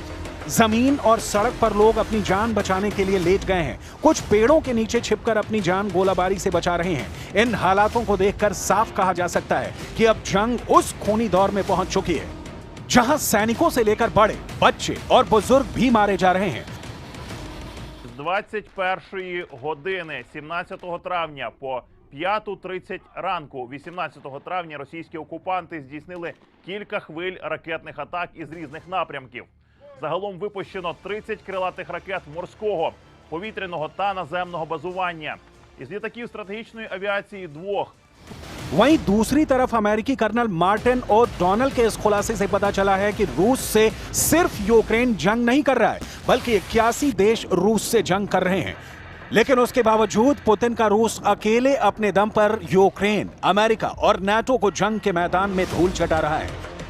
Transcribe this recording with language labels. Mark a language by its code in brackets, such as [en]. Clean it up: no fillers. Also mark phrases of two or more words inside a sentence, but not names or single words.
[hi] जमीन और सड़क पर लोग अपनी जान बचाने के लिए लेट गए हैं। कुछ पेड़ों के नीचे छिपकर अपनी जान गोलाबारी से बचा रहे हैं। इन हालातों को देखकर साफ कहा जा सकता है कि अब जंग उस खूनी दौर में पहुंच चुकी है जहां सैनिकों से लेकर बड़े, बच्चे और बुजुर्ग भी मारे जा रहे हैं। [uk] З 21 години 17 травня по 5:30 ранку 18 травня російські окупанти здійснили кілька хвиль ракетних атак із різних напрямків. Загалом випущено 30 крилатих ракет морського, повітряного та наземного базування. Із літаків стратегічної авіації 2. [hi] वहीं दूसरी तरफ अमेरिकी कर्नल मार्टिन ओ डोनल के इस खुलासे से पता चला है कि रूस से सिर्फ यूक्रेन जंग नहीं कर रहा है, बल्कि 81 देश रूस से जंग कर रहे हैं। लेकिन उसके बावजूद पुतिन का रूस अकेले अपने दम पर यूक्रेन, अमेरिका और नाटो को जंग के मैदान में धूल चटा रहा है।